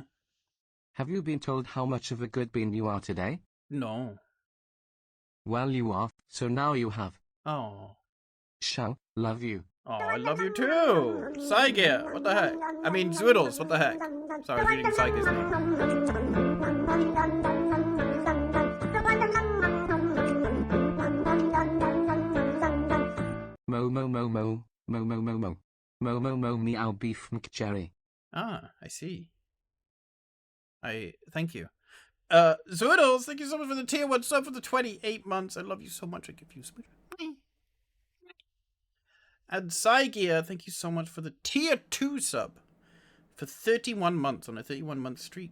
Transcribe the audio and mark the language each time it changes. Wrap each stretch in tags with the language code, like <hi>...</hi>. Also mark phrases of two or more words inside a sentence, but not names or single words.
<en>Have you been told how much of a good bean you are today? No. Well, you are, so now you have. Oh. Shall, love you. Oh, I love you too! Psygear, what the heck? I mean, Zoodles, what the heck? Sorry, I was reading Psygear's Mo mo mo mo, mo mo mo mo. Mo mo mo meow Beef McJerry. Ah, I see. Thank you. Zoodles, thank you so much for the tier 1 sub for the 28 months. I love you so much. I give you so much. And Psygear, thank you so much for the tier 2 sub for 31 months on a 31-month streak.</en>